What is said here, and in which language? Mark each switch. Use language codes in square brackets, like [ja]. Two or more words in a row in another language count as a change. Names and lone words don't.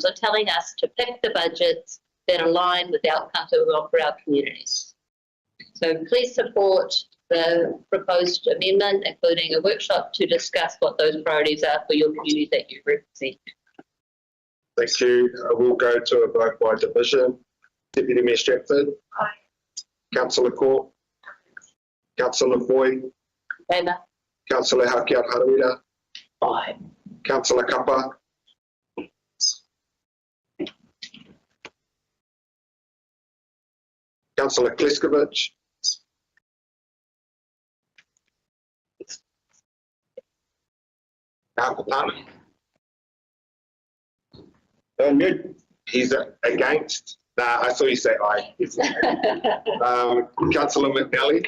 [en] I'm telling us to pick the budgets that align with the outcomes that we want for our communities. So please support the proposed amendment, including a workshop to discuss what those priorities are for your community that you represent. Thank you. We'll go to a vote by division. Deputy Mayor Stratford. Aye. Councillor Court. Councillor Foy. Favour. Councillor Hakia Haruira. Aye. Councillor Kappa. Councillor Kleskovic. He's against. Nah, I saw you say aye. Councillor McNally.